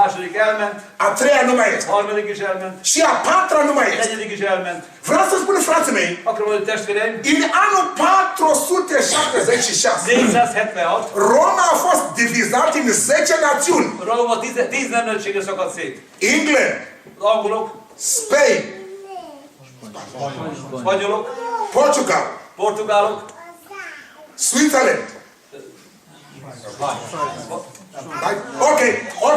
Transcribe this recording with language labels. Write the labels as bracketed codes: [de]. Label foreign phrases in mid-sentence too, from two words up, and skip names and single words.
[hu] második elment, [ro] a treia nu mai este, [hu] harmadik is elment, [ro] și a patra nu mai este. [hu] negyedik is elment. [ro] Vreau să spun, frații mei, [hu] Akkor mondjuk testvéreim, [ro] în anul 476, [hu] 476, [ro] Roma a fost divizat în 10 națiuni. [hu] Róma 10 nemzetségre szakadt szét. [ro] England, [hu] Az angolok, [ro] Spain, [hu] spanyolok, [ro] Portugal, [hu] portugálok, [ro] Switzerland. Ok, ok.